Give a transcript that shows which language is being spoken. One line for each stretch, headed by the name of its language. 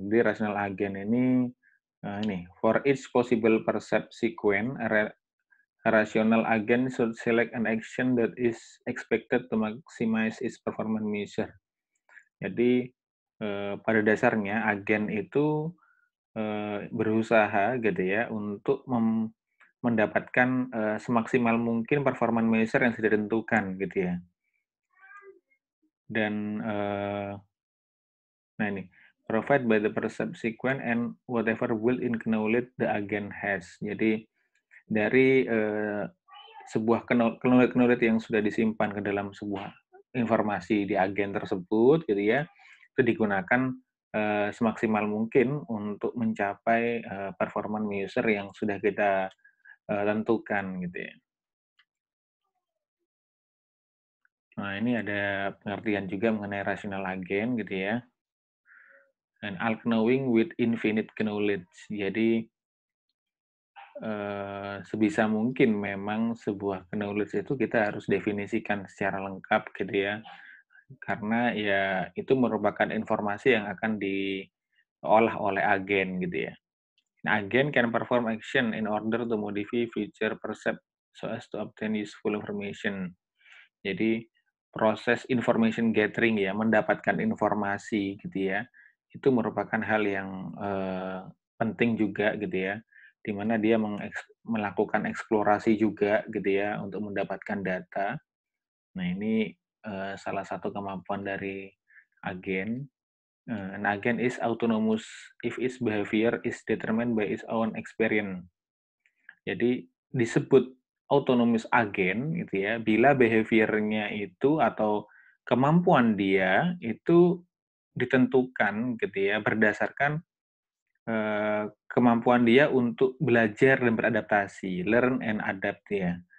Indonesian: Jadi rational agen ini, ini,
English: for each possible percept sequence, a rational agent should select an action that is expected to maximize its performance measure.
Indonesian: Jadi, pada dasarnya agen itu, berusaha gitu ya untuk mendapatkan, semaksimal mungkin performance measure yang sudah ditentukan gitu ya. Dan, nah ini,
English: provide by the percept sequence and whatever built-in knowledge the agent has.
Indonesian: Jadi dari, sebuah knowledge yang sudah disimpan ke dalam sebuah informasi di agen tersebut gitu ya, itu digunakan, semaksimal mungkin untuk mencapai, performance user yang sudah kita, tentukan gitu ya. Nah, ini ada pengertian juga mengenai rational agent gitu ya. Dan
English: all knowing with infinite knowledge.
Indonesian: Jadi sebisa mungkin memang sebuah knowledge itu kita harus definisikan secara lengkap gitu ya. Karena ya itu merupakan informasi yang akan diolah oleh agen gitu ya. Nah,
English: agen can perform action in order to modify future percept so as to obtain useful information.
Indonesian: Jadi proses information gathering ya, mendapatkan informasi gitu ya, itu merupakan hal yang penting juga gitu ya, di mana dia melakukan eksplorasi juga gitu ya untuk mendapatkan data. Nah ini salah satu kemampuan dari agen.
English: An agen is autonomous if its behavior is determined by its own experience.
Indonesian: Jadi disebut autonomous agen gitu ya, bila behavior-nya itu atau kemampuan dia itu ditentukan gitu ya, berdasarkan, kemampuan dia untuk belajar dan beradaptasi,
English: learn and adapt
Indonesian: ya.